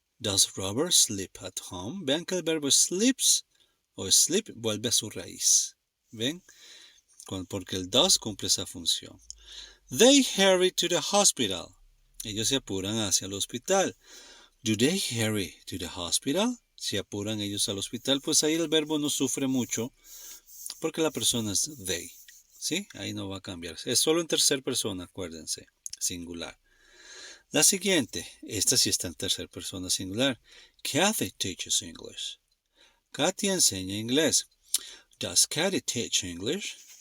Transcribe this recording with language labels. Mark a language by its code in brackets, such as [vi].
[en] Does Robert sleep at home? [es] Vean que el verbo sleeps o sleep vuelve a su raíz. ¿Ven? Porque el does cumple esa función. [en] They hurry to the hospital. [es] Ellos se apuran hacia el hospital. [en] Do they hurry to the hospital? [es] Se apuran ellos al hospital, pues ahí el verbo no sufre mucho porque la persona es they. ¿Sí? Ahí no va a cambiar. Es solo en tercera persona, acuérdense. Singular. La siguiente, esta sí está en tercera persona singular. [en] Kathy teaches English. [es] Katia enseña inglés. [en] Does Katy teach English?